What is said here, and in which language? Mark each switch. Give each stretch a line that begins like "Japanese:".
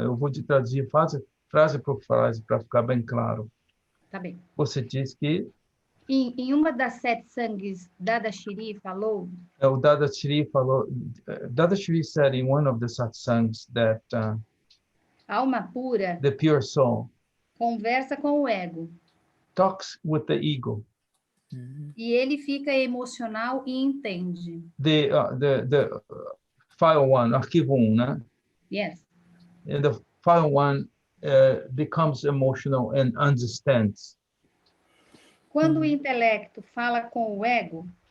Portuguese: Eu vou te traduzir frase por frase para ficar bem claro. Tá bem. Você diz que em uma das sete sangues, Dadashri falou. O Dadashri falou.
English: Dadashri said in one of the satsangs that
Portuguese: alma pura,
English: the pure soul,
Portuguese: conversa com o ego.
English: Talks with the ego.
Portuguese: E ele fica emocional e entende.
English: The file 1,
Portuguese: arquivo 1, né?
English: Yes. And the file 1 becomes emotional and understands.
Portuguese: Quando o intelecto fala com o ego,